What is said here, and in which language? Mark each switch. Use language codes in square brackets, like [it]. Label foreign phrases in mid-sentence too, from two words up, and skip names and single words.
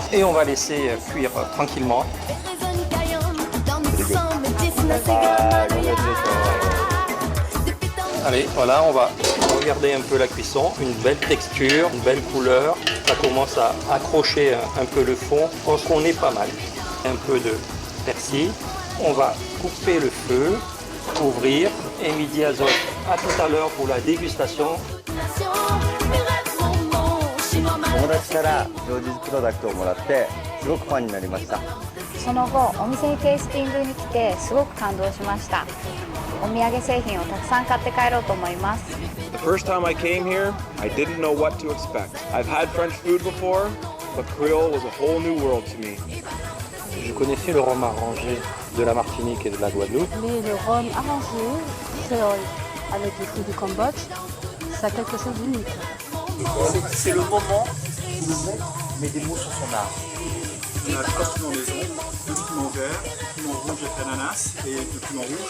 [fr] Et on va laisser cuire tranquillement. Allez, voilà, on va regarder un peu la cuisson. Une belle texture, une belle couleur. Ça commence à accrocher un peu le fond. Je pense qu'on est pas mal. Un peu de persil. On va couper le feu. Ouvrir et midi à zone. À tout à l'heure pour la dégustation. [ja] 友達からジョージズプロダクトをもらってすごくファンになりました。その後お店にテイスティングに来てすごく感動しました。お土産製品をたくさん買って帰ろうと思います。 [en] The first time I came here, I didn't know what to expect. I've had French food before, but Creole was a whole new world to me. [fr] Je connaissais le rhum arrangé de la Martinique et de la Guadeloupe. Mais le rhum arrangé, créole, avec les fruits du Cambodge, ça a quelque chose d'unique. C'est le moment où le mec met des mots sur son art. On a 3 piments maison, 2 piments verts, piment rouge avec l'ananas et 2 piments rouges.